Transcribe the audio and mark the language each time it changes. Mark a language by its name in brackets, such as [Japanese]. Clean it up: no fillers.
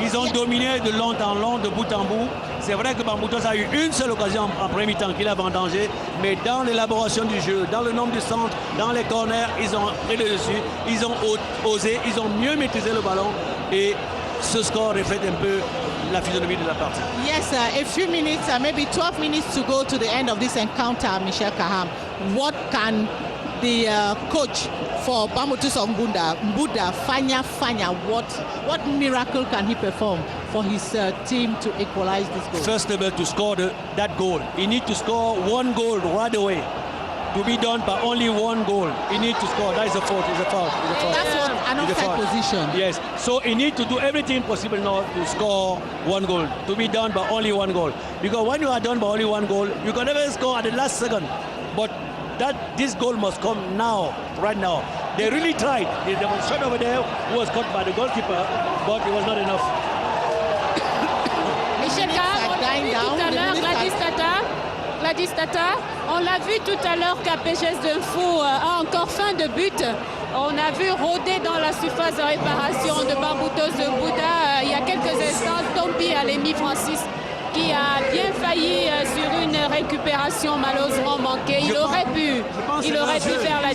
[French] Ils ont dominé de long en long, de bout en bout. C'est vrai que Bambutos a eu une seule occasion en premier mi-temps qu'il a vendangé, mais dans l'élaboration du jeu, dans le nombre de centres, dans les corners, ils ont pris le dessus, ils ont osé, ils ont mieux maîtrisé le ballon et ce score reflète un peu la physionomie de la partie. [English] Yes, a few minutes, maybe 12 minutes to go to the end of this encounter, Michel Kahn. What can the coach for Bambutos of Buddha, Fanya, what miracle can he perform for his team to equalize this goal? First of all, to score that goal, he needs to score 1 goal right away. to be done by only one goal. He needs to score. That is a fault. It's a foul. It's a foul. That's what an It's a offside foul. position. Yes. So he needs to do everything possible now to score one goal. To be done by only one goal. Because when you are done by only one goal, you can never score at the last second. But this goal must come now, right now. They really tried. There was a shot over there who was caught by the goalkeeper, but it was not enough. [French] Michel Carr, on l'a vu tout à l'heure, Gladys Tata, on l'a vu tout à l'heure qu'APGS Dunfou a encore faim de but. On a vu rôder dans la surface de réparation de Bamboutos de Bouddha il y a quelques instants Tombi Alemi Francis qui a bien failli sur une récupération malheureusement manquée. Il aurait pu faire la différence.